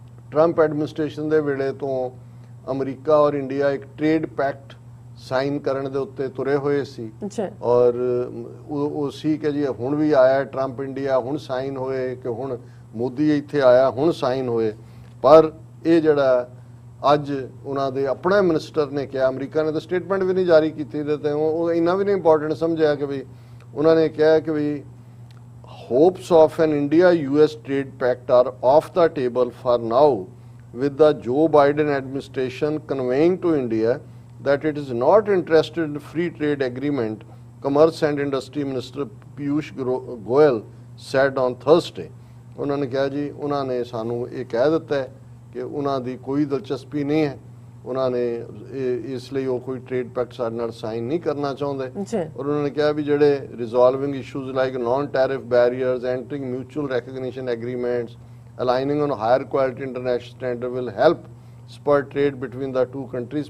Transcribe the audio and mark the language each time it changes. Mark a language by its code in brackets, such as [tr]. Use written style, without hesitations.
[pa] Trump administration ਦੇ ਵੇਲੇ ਤੋਂ ਅਮਰੀਕਾ ਔਰ ਇੰਡੀਆ ਇੱਕ ਟ੍ਰੇਡ ਪੈਕਟ ਸਾਈਨ ਕਰਨ ਦੇ ਉੱਤੇ ਤੁਰੇ ਹੋਏ ਸੀ ਔਰ ਉਹ ਸੀ ਕਿ ਜੀ ਹੁਣ ਵੀ ਆਇਆ ਟਰੰਪ ਇੰਡੀਆ, ਹੁਣ ਸਾਈਨ ਹੋਏ ਕਿ ਹੁਣ ਮੋਦੀ ਇੱਥੇ ਆਇਆ ਹੁਣ ਸਾਈਨ ਹੋਏ। ਪਰ ਇਹ ਜਿਹੜਾ ਅੱਜ ਉਹਨਾਂ ਦੇ ਆਪਣੇ ਮਿਨਿਸਟਰ ਨੇ ਕਿਹਾ, ਅਮਰੀਕਾ ਨੇ ਤਾਂ ਸਟੇਟਮੈਂਟ ਵੀ ਨਹੀਂ ਜਾਰੀ ਕੀਤੀ ਤੇ ਉਹ ਇੰਨਾ ਵੀ ਨਹੀਂ ਇੰਪੋਰਟੈਂਟ ਸਮਝਿਆ ਕਿ ਵੀ ਉਹਨਾਂ ਨੇ ਕਿਹਾ ਕਿ ਵੀ [en] hopes of an India-US trade pact are off the table for now, with the Joe Biden administration conveying to India that it is not interested in free trade agreement, Commerce and Industry Minister Piyush Goyal said on Thursday। [pa] ਉਹਨਾਂ ਨੇ ਕਿਹਾ ਜੀ ਉਹਨਾਂ ਨੇ ਸਾਨੂੰ ਇਹ ਕਹਿ ਦਿੱਤਾ ਹੈ ਕਿ ਉਹਨਾਂ ਦੀ ਕੋਈ ਦਿਲਚਸਪੀ ਨਹੀਂ ਹੈ, ਉਹਨਾਂ ਨੇ ਇਸ ਲਈ ਉਹ ਕੋਈ ਟ੍ਰੇਡ ਪੈਕਟ ਸਾਡੇ ਨਾਲ ਸਾਈਨ ਨਹੀਂ ਕਰਨਾ ਚਾਹੁੰਦੇ। ਔਰ ਉਹਨਾਂ ਨੇ ਕਿਹਾ ਵੀ ਜਿਹੜੇ [en] Resolving issues like non tariff barriers, entering mutual recognition agreements, aligning on higher quality international standard will help spur trade between the two countries.